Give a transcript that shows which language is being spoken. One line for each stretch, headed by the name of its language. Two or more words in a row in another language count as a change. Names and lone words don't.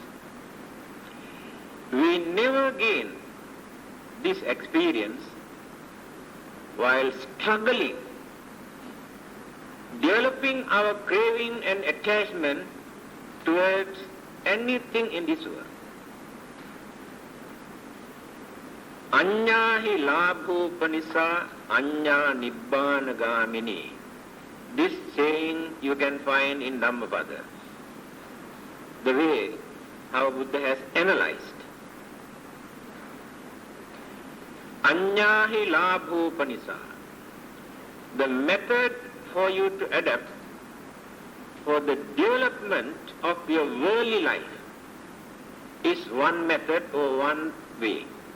English: We never gain this experience while struggling, developing our craving and attachment towards anything in this world.
Pali: Anya hi labhopanisa anya nibbana gamini.
English: This saying you can find in Dhammapada. The way how Buddha has analyzed.
Pali: Anya hi labhopanisa.
English: The method for you to adapt for the development of your worldly life is one method or one way.